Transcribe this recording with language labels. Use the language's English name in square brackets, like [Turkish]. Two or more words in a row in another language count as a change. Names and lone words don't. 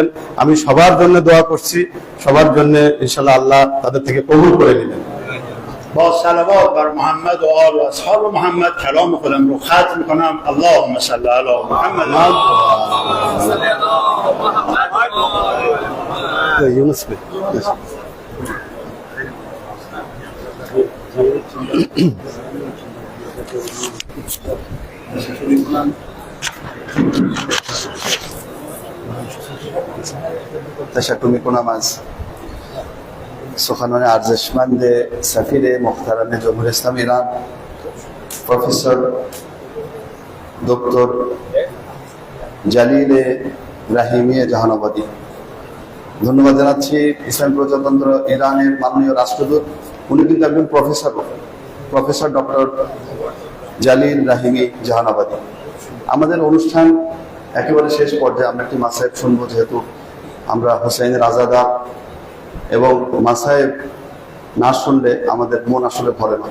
[Bangla] আমি সবার জন্য দোয়া করছি, সবার জন্য ইনশাআল্লাহ আল্লাহ তাদের থেকে কবুল করে নেবেন। [Persian] با صلوات بر محمد و آل و اصحاب محمد کلام خودم رو ختم میکنم. [Arabic] اللهم صل علی محمد. [Bangla] ইউনুস ভাই [Persian] تشکر میکنم از سخنان ارزشمند سفیر محترم جمهوری اسلامی ایران پروفسور دکتر জালিল রাহিমি জাহানাবাদী। [Bangla] ধন্যবাদ জানাচ্ছি ইসলামী প্রজাতন্ত্র ইরানের মাননীয় রাষ্ট্রদূত, উনি কিন্তু একজন প্রফেসর ডক্টর জালিল রাহিমি জাহানাবাদী। আমাদের অনুষ্ঠান একেবারে শেষ পর্যায়ে, আমরা একটি মাসায়েব শুনবো, যেহেতু আমরা হোসেনের আজাদা এবং মাসায়েব না শুনলে আমাদের মন আসলে ভরে না।